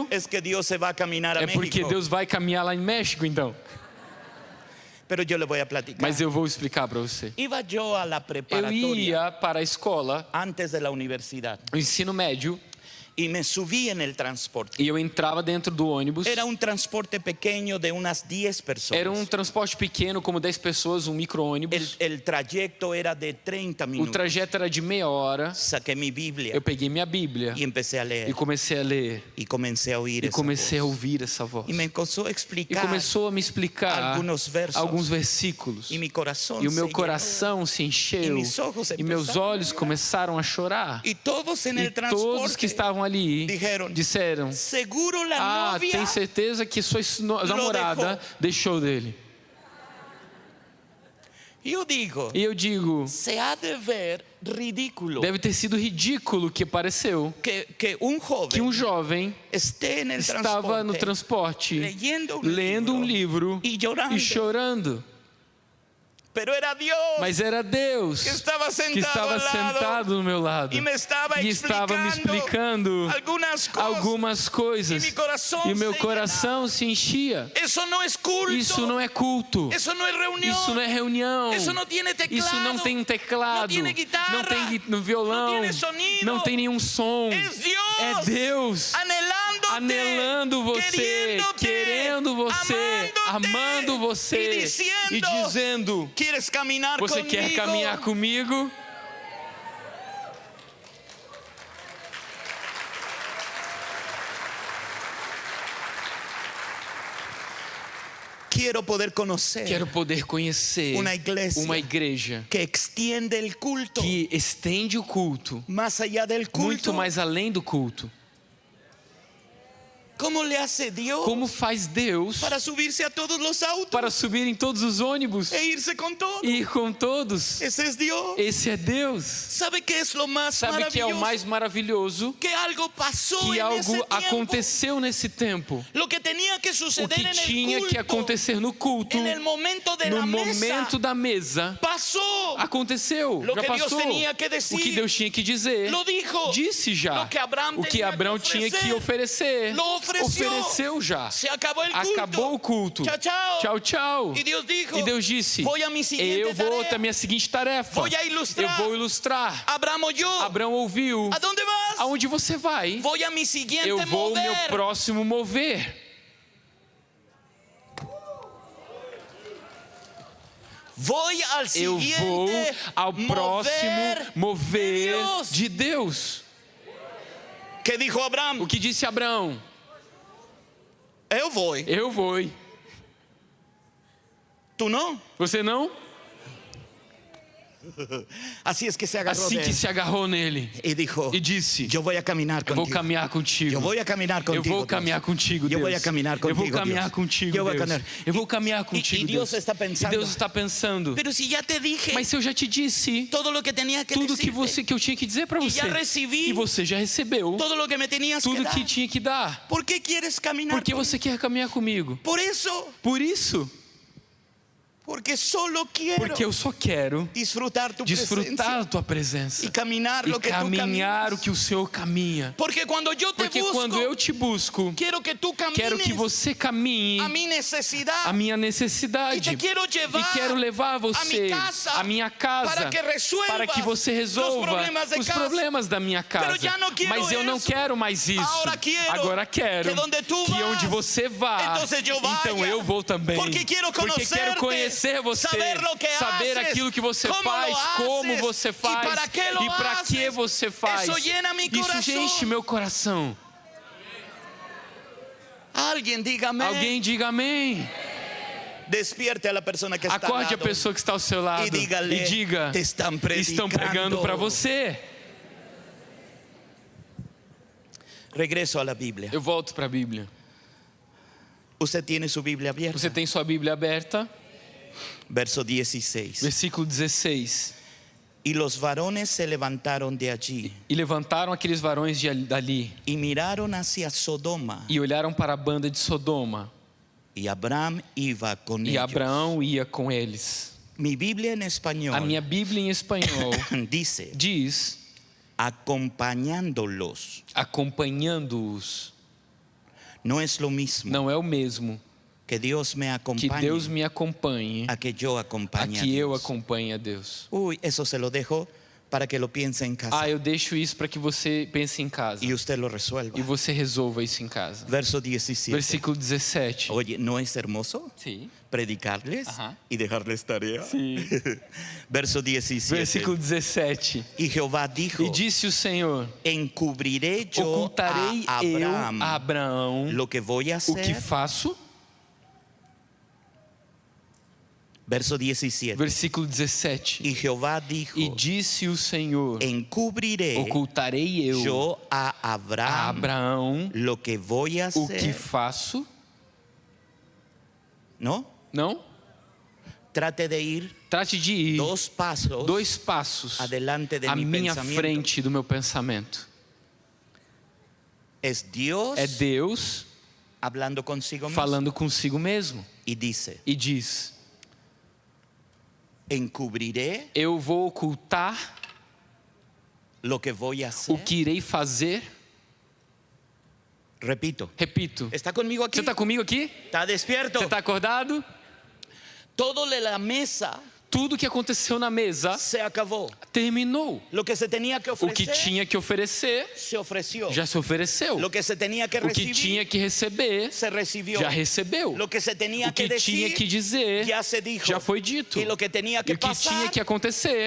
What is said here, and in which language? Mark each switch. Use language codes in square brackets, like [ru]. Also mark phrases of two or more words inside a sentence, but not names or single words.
[es] Es que Dios se va a caminar a [pt] É [es] México. [pt] porque Deus vai caminhar lá em México, então. [es] Pero yo le voy a platicar. [pt] Mas eu vou explicar para você. [es] Iba yo a la [pt] Eu [es] preparatoria [pt] ia para a escola, [es] antes de la universidad [pt] o ensino médio, [es] y me subí en el transporte. [pt] e eu entrava dentro do ônibus. [es] Era un transporte pequeño de unas 10 personas. [pt] Era um transporte pequeno, como 10 pessoas, um micro-ônibus. [es] El trayecto era de 30 [pt] O [es] minutos. [pt] trajeto era de meia hora. [es] Saqué mi Biblia [pt] Eu peguei minha Bíblia [es] y empecé a leer. [pt] e comecei a ler. [es] Y comencé a oír [pt] E [es] esa [pt] comecei a [es] voz. [pt] ouvir essa voz. [es] Y me comenzó a [pt] E [es] explicar. [pt] começou a me explicar alguns versos. alguns versículos. [es] Y mi corazón [pt] E o meu [es] se [pt] coração se encheu. E meus olhos E meus empezaram a olhos começaram a chorar. [es] llenó. Y todos en [pt] E [es] el transporte [pt] todos que estavam ali disseram: [es] seguro la novia [pt] tem certeza que sua namorada deixou dele. [es] Yo digo, [pt] E eu digo: [es] se ha de ver ridículo [pt] deve ter sido ridículo que pareceu [es] que un joven [pt] que um jovem [es] esté en el [pt] estava no transporte lendo um livro [es] y llorando. [pt] e chorando. [es] Pero era Dios [pt] Mas era Deus que estava que estava sentado no meu lado [es] y me estaba [pt] e estava me explicando algumas coisas. [es] Y mi corazón [pt] E o meu [es] se [pt] coração se enchia. [es] Eso no es culto. [pt] Isso não é culto. [es] Eso no es reunión. [pt] Isso não é reunião. [es] Eso no tiene teclado. [pt] Isso não tem um teclado. [es] No tiene guitarra. [pt] Não tem violão. [es] No tiene sonido. [pt] Não tem nenhum som. [es] Es Dios. [pt] É Deus [es] Anhelándote, [pt] anelando você, [es] queriéndote, [pt] querendo você, amando você e dizendo: [es] ¿quieres caminar [pt] você [es] conmigo? [pt] quer caminhar comigo? Quero poder conhecer Quero poder conhecer uma igreja [es] que extiende el culto [pt] que estende o culto [es] más allá del culto. [pt] muito mais além do culto. [es] ¿Cómo le hace Dios [pt] Como faz Deus [es] para subirse a todos los autos [pt] para subir em todos os ônibus [es] e irse con todo? [pt] e ir com todos? [es] Ese es Dios. [pt] Esse é Deus. [es] ¿Sabe qué es lo más [pt] Sabe que é o [es] maravilloso? [pt] mais maravilhoso? [es] Que algo pasó [pt] Que [es] en ese [pt] algo [es] tiempo. [pt] aconteceu nesse tempo. [es] Lo que tenía que [pt] O [es] suceder [pt] que [es] en el [pt] tinha que [es] culto, [pt] acontecer no culto, [es] en el momento de [pt] no [es] la [pt] momento [es] mesa, [pt] da mesa, [es] pasó. [pt] aconteceu, [es] Lo [pt] já [es] que Dios [pt] passou. [es] tenía que [pt] O que [es] decir, [pt] Deus tinha que dizer, [es] lo dijo. [pt] disse já. [es] Lo que Abraham [pt] O que [es] tenía [pt] Abraão [es] que [pt] tinha que oferecer, [es] Lo ofreció. [pt] ofereceu já. [es] Se acabó el culto. [pt] Acabou o culto. [es] Chao, chao. [pt] Tchau, tchau. [es] Y Dios dijo, [pt] E Deus disse: [es] voy a mi siguiente [pt] eu vou [es] tarea. [pt] à minha seguinte tarefa. [es] Voy a ilustrar. [pt] Eu vou ilustrar. [es] Abraham oyó. [pt] Abraão ouviu. [es] ¿A dónde vas? [pt] Aonde você vai? [es] Voy a mi siguiente [pt] Eu vou ao meu [es] mover. [pt] próximo mover. [es] Voy al [pt] Eu [es] siguiente [pt] vou ao próximo mover [es] Dios. [pt] de Deus. [es] ¿Qué dijo Abraham? [pt] O que disse Abraão? Eu vou. Eu vou. [es] ¿Tú no? [pt] Você não? [es] Así es que se agarró [pt] Assim [es] de [pt] que [es] él [pt] se agarrou nele [es] y dijo, [pt] e disse: [es] yo voy a caminar [pt] eu vou [es] contigo. [pt] caminhar contigo. Eu vou caminhar Eu contigo. vou caminhar contigo, Eu Deus. vou caminhar contigo, Eu vou caminhar Deus. contigo, Eu vou Deus. caminhar. Eu vou caminhar contigo, E Deus Deus. está pensando, E Deus está pensando: [es] Pero si ya te dije [pt] mas se eu já te disse [es] todo lo que tenía que [pt] tudo que [es] decirte, [pt] eu tinha que dizer para [es] y [pt] você, [es] ya recibí [pt] e você já recebeu [es] todo lo que me tenías que [pt] tudo [es] dar, [pt] que tinha que dar, [es] ¿por qué quieres caminar [pt] por que [es] conmigo? [pt] você quer caminhar comigo? [es] Por eso, porque solo quiero [pt] Porque eu só quero [es] disfrutar tu [pt] desfrutar [es] presencia [pt] a tua presença [es] y caminar [pt] e [es] lo que tú [pt] caminhar [es] caminas. [pt] o que o Senhor caminha. [es] Porque cuando yo te [pt] Porque [es] busco, [pt] quando eu te busco, [es] quiero que tú camines [pt] quero que você caminhe [es] a mi necesidad. [pt] a minha [es] Y [pt] necessidade [es] te quiero llevar [pt] e quero levar você [es] a [pt] à minha casa [es] para que resuelvas [pt] para que você resolva [es] los problemas [pt] da minha casa. [es] Pero ya no quiero [pt] Mas eu não [es] eso. [pt] quero mais isso. Agora quero que [es] donde tú [pt] que [es] vas, [pt] onde você vá, [es] entonces yo vaya. [pt] então eu vou também. Porque quero Porque quero [es] conocerte, [pt] conhecer você, [es] saber lo que [pt] saber [es] haces, [pt] aquilo que você [es] cómo [pt] faz, [es] lo [pt] como [es] haces, [pt] você [es] y [pt] faz [es] para qué lo [pt] e para que [es] haces. [pt] você faz. [es] Eso llena mi [pt] Isso [es] corazón. [pt] enche meu coração. [es] Alguien diga amén. [pt] Alguém diga amém. [es] Despierte a la persona que está al [pt] Acorde a [es] lado [pt] pessoa que está ao seu lado e diga, te estão pregando para você. [es] Regreso a la Biblia. [pt] Eu volto para a Bíblia. [es] Usted tiene su Biblia abierta. [pt] Você tem sua Bíblia aberta? [es] Verso 16. [pt] Versículo 16. [es] Y los varones se levantaron de allí [pt] E levantaram aqueles varões dali [es] y miraron hacia Sodoma. [pt] e olharam para a banda de Sodoma. [es] Y Abraham iba con [pt] E [es] ellos. [pt] Abraão ia com eles. [es] Mi Biblia en español [pt] A minha Bíblia em espanhol [es] dice [pt] diz: [es] acompañándolos. [pt] acompanhando-os. [es] No es lo mismo [pt] Não é o mesmo [es] que Dios me [pt] que [es] acompañe [pt] Deus me acompanhe [es] a que yo [pt] a [es] acompañe a [pt] que eu [es] Dios. [pt] acompanhe a Deus. [es] Uy, eso se lo dejo para que lo piense en casa [pt] Eu deixo isso para que você pense em casa [es] y usted lo resuelva. [pt] e você resolva isso em casa. [es] Verso 17. [pt] Versículo 17. [es] Oye, ¿no es hermoso [pt] Sim. [es] predicarles [pt] Ajá. [es] y dejarles tarea? [pt] Sim. [es] Verso 17. [pt] Versículo 17. [es] Y Jehová dijo, [pt] E disse o Senhor: [es] encubriré yo [pt] ocultarei [es] a [pt] eu [es] Abraham [pt] a Abraão [es] lo que voy a [pt] o que [es] hacer. [pt] faço. [es] Verso 17. [pt] Versículo 17. [es] Y Jehová dijo, [pt] E disse o Senhor: [es] encubriré [pt] ocultarei eu [es] yo a [pt] a [es] Abraham [pt] Abraão [es] lo que voy a [pt] o que [es] hacer. [pt] faço. [es] ¿No? [pt] Não? [es] Trate de ir [pt] Trate de ir [es] 2 pasos [pt] 2 passos [es] adelante de [pt] à [es] mi [pt] minha [es] pensamiento. [pt] frente do meu pensamento. [es] Es Dios [pt] É Deus [es] hablando consigo mismo [pt] falando consigo mesmo [es] y dice, [pt] e diz: [es] encubriré [pt] eu vou ocultar [es] lo que voy a hacer. [pt] o que irei fazer. [es] Repito, [pt] Repito. [es] ¿está conmigo aquí? [pt] Você está comigo aqui? [es] ¿Está despierto? [pt] Você está acordado? [es] Todo de la mesa [pt] Tudo que aconteceu na mesa [es] se acabó. [pt] terminou. [es] Lo que se tenía que [pt] O que [es] ofrecer [pt] tinha que oferecer [es] se ofreció. [pt] já se ofereceu. [es] Lo que se tenía que [pt] O que [es] recibir [pt] tinha que receber [es] se recibió. [pt] já recebeu. [es] Lo que se tenía [pt] O que [es] que [pt] tinha [es] decir [pt] que dizer [es] ya se dijo. [pt] já foi dito. [es] Y lo que tenía que [pt] E o que [es] pasar [pt] tinha que acontecer